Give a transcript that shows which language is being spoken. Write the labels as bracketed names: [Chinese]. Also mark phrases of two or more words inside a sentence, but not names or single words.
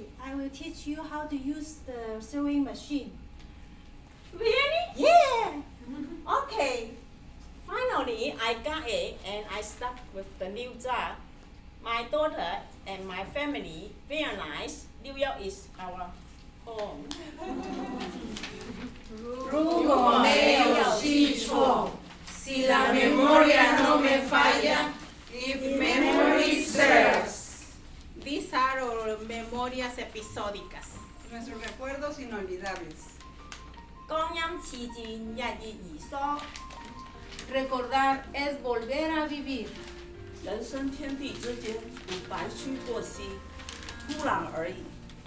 [English] I will teach you how to use the sewing machine. Really? Yeah! Okay. Finally, I got it and I start with the new job. My daughter and my family realize New York is our home. [Chinese] 如果没有记错 [Spanish] si la memoria no me falla, [English] if memory serves. These are our [Spanish] memorias episódicas. Nuestros recuerdos inolvidables. [Chinese] 光陰似箭，日月如梭。 [Spanish] Recordar es volver a vivir. [Chinese] 人生天地之间，如白驹过隙，突然而已。